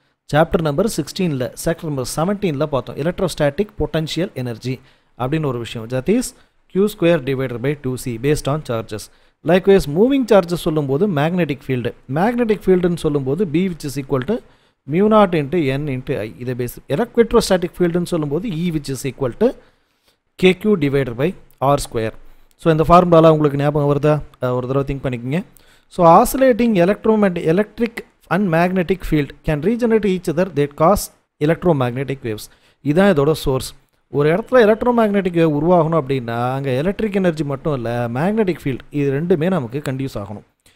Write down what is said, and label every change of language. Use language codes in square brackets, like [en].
[ta] Chapter number 16ல் sector number 17ல் பார்த்தோம். Electrostatic potential energy அப்படின்னு ஒரு விஷயம், [en] that is Q² divided by 2C [ta] based on charges. Likewise moving charges சொல்லும்போது magnetic field, magnetic ஃபீல்டுன்னு சொல்லும்போது B which is equal to mu naught × N × I. இதை base electrostatic ஃபீல்டுன்னு சொல்லும்போது E which is equal to KQ divided by R². So இந்த ஃபார்முலாலாம் உங்களுக்கு ஞாபகம் வருதா? ஒரு தடவை திங்க் பண்ணிக்கோங்க. [en] So oscillating electric and magnetic field can regenerate each other that cause electromagnetic waves. [ta] இதுதான் இதோட சோர்ஸ். ஒரு இடத்துல எலக்ட்ரோமேக்னெட்டிக் வேவ் உருவாகணும் அப்படின்னா அங்கே எலக்ட்ரிக் எனர்ஜி மட்டும் இல்லை, மேக்னெட்டிக் ஃபீல்ட் இது ரெண்டுமே நமக்கு கண்டியூஸ் ஆகணும்.